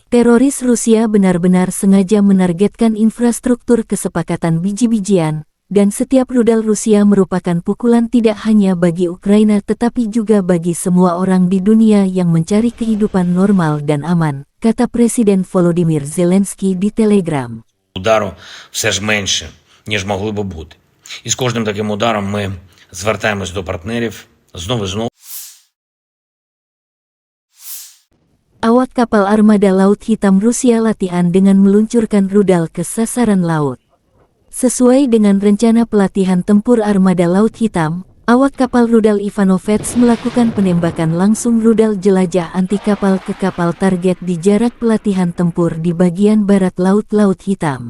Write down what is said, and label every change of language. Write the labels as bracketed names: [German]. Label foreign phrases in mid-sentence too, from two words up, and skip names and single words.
[Indonesian] Teroris Rusia benar-benar sengaja menargetkan infrastruktur kesepakatan biji-bijian, dan setiap rudal Rusia merupakan pukulan tidak hanya bagi Ukraina tetapi juga bagi semua orang di dunia yang mencari kehidupan normal dan aman, kata Presiden Volodymyr Zelensky di Telegram. [Ukrainian] Удару все ж менше, ніж могли би бути. І з кожним таким ударом ми звертаємось до партнерів знову і знову. [Indonesian] Awak kapal armada Laut Hitam Rusia latihan dengan meluncurkan rudal ke sasaran laut. Sesuai dengan rencana pelatihan tempur armada Laut Hitam, awak kapal rudal Ivanovets melakukan penembakan langsung rudal jelajah anti kapal ke kapal target di jarak pelatihan tempur di bagian barat Laut Hitam.